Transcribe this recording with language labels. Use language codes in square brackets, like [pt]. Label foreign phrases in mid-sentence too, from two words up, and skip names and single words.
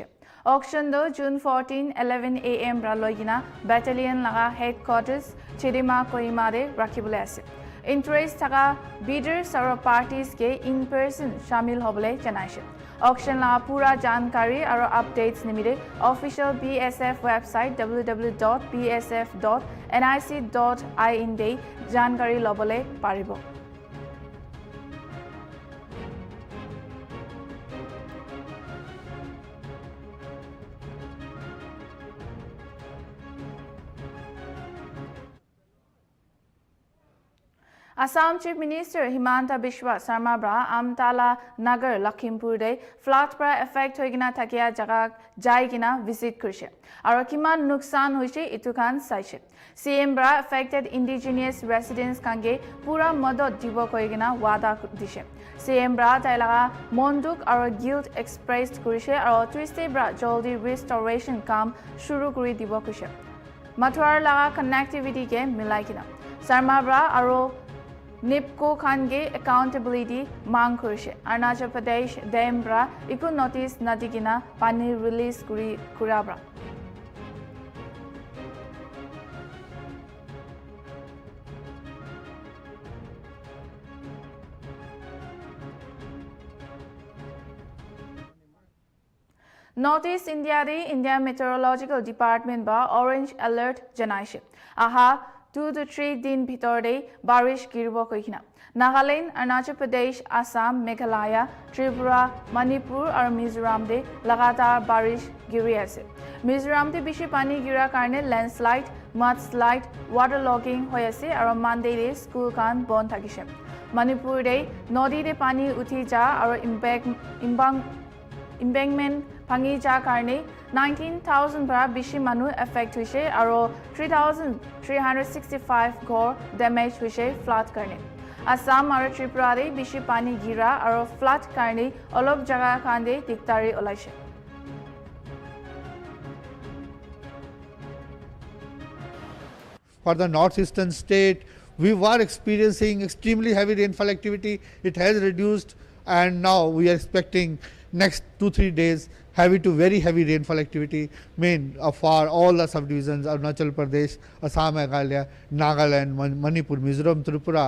[nag] Auction do June 14 11 AM bra loigina battalion laga headquarters Chidima Kohima de rakhibole ase. Interest taka bidders aro parties ke [en] in person [nag] shamil hobole janaise. Auction la pura jankari aro updates nimide [en] official BSF website [nag] www.bsf.nic.in de jankari lobole paribo. Assam Chief Minister Himanta Biswa Sarma bra Amtala Nagar Lakhimpur de flood pra effect hoigina thakia jaga jaigina visit kurshe aro kiman nuksan hoise itukan saise. CM bra affected indigenous residents kange pura madad dibo koigina wada dishe. CM bra tailaga monduk aro [en] guilt expressed [nag] kurshe aro Tuesday bra joldi restoration kam shuru kuri dibo kurshe. Matwar laga connectivity ke milaikina. Sarma bra aro NIPCO Khange accountability mang kurshe. Arunachal Pradesh Dembra iku notice nadigina pani release kuri kurabra. Northeast India de India Meteorological Department ba [en] orange alert [nag] janaise. Aha 2 to 3 din bhitor de barish giribo koikina. Nagaland, Arunachal Pradesh, Assam, Meghalaya, Tripura, Manipur aur Mizoram de lagatar barish giri ase. Mizoram de bishi pani gira karne [en] landslide, mudslide, waterlogging [nag] hoi ase aur Monday de school kan bond thakise. Manipur de nodi de pani uthi ja aur embankment Pangi ja karne 19,000 bra bishi manu affect huise aro 3,365 ghor damage huise flood karne. Assam aro Tripura de bishi pani gira aro flood karne olop jaga khande diktari olaise. [en] For the northeastern state, we were experiencing extremely heavy rainfall activity. It has reduced and now we are expecting next 2-3 days heavy to very heavy rainfall activity for all the subdivisions Arunachal Pradesh, Assam, Meghalaya, Nagaland, Manipur, Mizoram, Tripura.